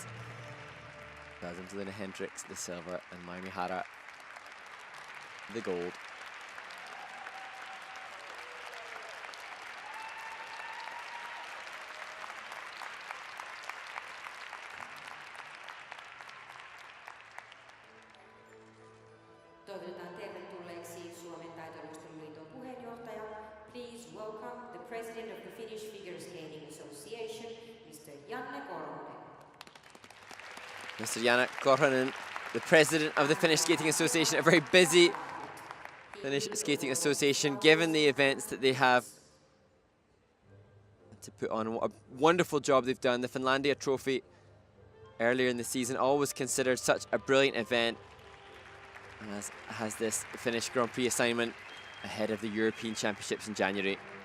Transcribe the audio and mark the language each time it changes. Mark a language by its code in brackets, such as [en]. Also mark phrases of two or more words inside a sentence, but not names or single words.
[en] Goes into Lina Hendricks, the silver, and Mai Mihara, the gold. [fi] Toivotetaan tervetulleeksi Suomen taitoluisteluliiton puheenjohtaja. [en] Please welcome the president of the Finnish Figure Skating Association, Mr. Janne Korhonen. Mr. Janne Korhonen, the president of the Finnish Skating Association, a very busy Finnish Skating Association, given the events that they have to put on. What a wonderful job they've done. The Finlandia Trophy earlier in the season, always considered such a brilliant event, as has this Finnish Grand Prix assignment ahead of the European Championships in January.